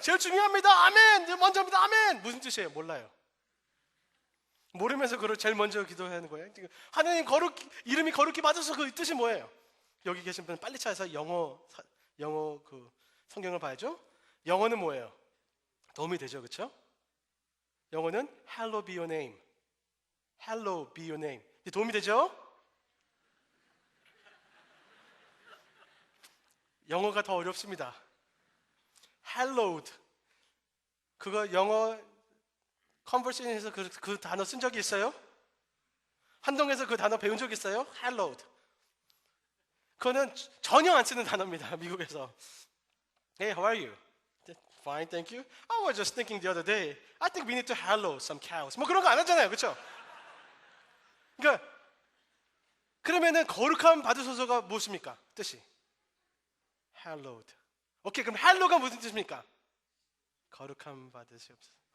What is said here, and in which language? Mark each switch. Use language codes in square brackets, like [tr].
[ko] 제일 중요합니다. 아멘. 먼저입니다. 아멘. 무슨 뜻이에요? 몰라요. 모르면서 그걸 제일 먼저 기도하는 거예요. 하나님 이름이 거룩히 맞아서 그 뜻이 뭐예요? 여기 계신 분은 빨리 찾아서 영어 그 성경을 봐야죠. 영어는 뭐예요? 도움이 되죠, 그렇죠? 영어는 [en] Hallowed be your name. Hallowed be your name. [ko] 도움이 되죠? 영어가 더 어렵습니다. Hallowed. 그거 영어 컨버세이션에서 그 단어 쓴 적이 있어요? 한동에서 그 단어 배운 적 있어요? [en] Hallowed. [ko] 그거는 전혀 안 쓰는 단어입니다. 미국에서. [en] Hey, how are you? Fine, thank you. I was just thinking the other day. I think we need to hallow some cows. [ko] 뭐 그런 거 안 하잖아요, 그렇죠? 그러니까 그러면은 거룩함 받으소서가 무엇입니까? 뜻이 hallowed. 오케이, 그럼 hallow가 무슨 뜻입니까? 거룩함 받으시옵소서.